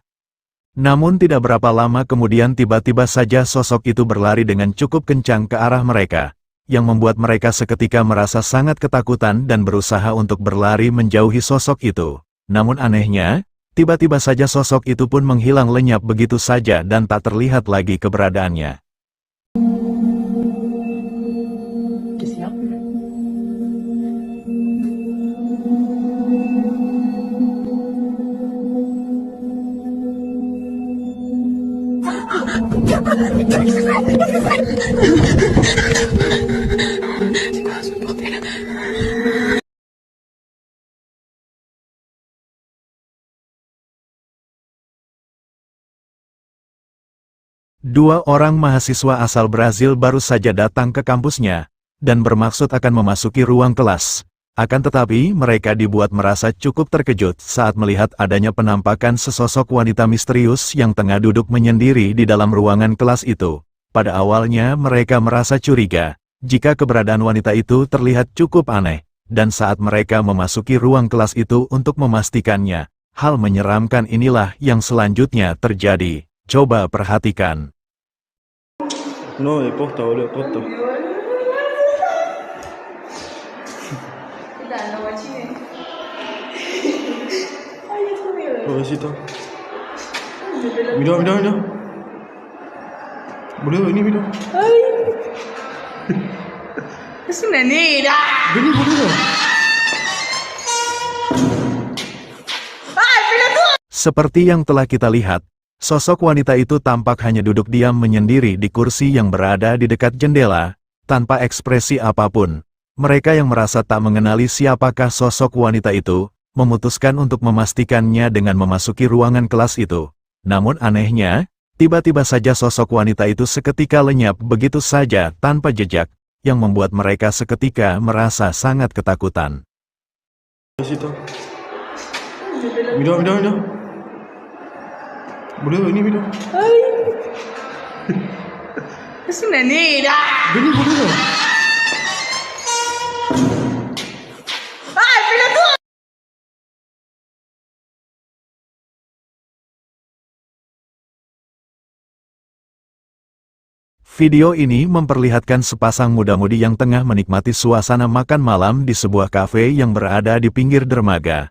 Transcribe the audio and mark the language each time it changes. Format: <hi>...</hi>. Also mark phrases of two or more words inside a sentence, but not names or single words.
<id>Namun tidak berapa lama kemudian tiba-tiba saja sosok itu berlari dengan cukup kencang ke arah mereka, yang membuat mereka seketika merasa sangat ketakutan dan berusaha untuk berlari menjauhi sosok itu. Namun anehnya, tiba-tiba saja sosok itu pun menghilang lenyap begitu saja dan tak terlihat lagi keberadaannya.</id> <fr>Qu'est-ce qu'il y a? C'est quoi ce bordel?</fr> <id>Dua orang mahasiswa asal Brazil baru saja datang ke kampusnya, dan bermaksud akan memasuki ruang kelas. Akan tetapi mereka dibuat merasa cukup terkejut saat melihat adanya penampakan sesosok wanita misterius yang tengah duduk menyendiri di dalam ruangan kelas itu. Pada awalnya mereka merasa curiga, jika keberadaan wanita itu terlihat cukup aneh, dan saat mereka memasuki ruang kelas itu untuk memastikannya, hal menyeramkan inilah yang selanjutnya terjadi. Coba perhatikan.</id> <es>No, posta, boludo, posta. Pobrecito. Mira, mira, mira. Boludo, vení, mira. Es una negra. Vení, boludo.</es> <id>Seperti yang telah kita lihat, sosok wanita itu tampak hanya duduk diam menyendiri di kursi yang berada di dekat jendela, tanpa ekspresi apapun. Mereka yang merasa tak mengenali siapakah sosok wanita itu, memutuskan untuk memastikannya dengan memasuki ruangan kelas itu. Namun anehnya, tiba-tiba saja sosok wanita itu seketika lenyap begitu saja tanpa jejak, yang membuat mereka seketika merasa sangat ketakutan.</id> <es>Pobrecito. Mira, mira, mira. Boludo, vení, mira. Es una negra. Vení, boludo.</es> <id>Video ini memperlihatkan sepasang muda-mudi yang tengah menikmati suasana makan malam di sebuah kafe yang berada di pinggir dermaga.</id>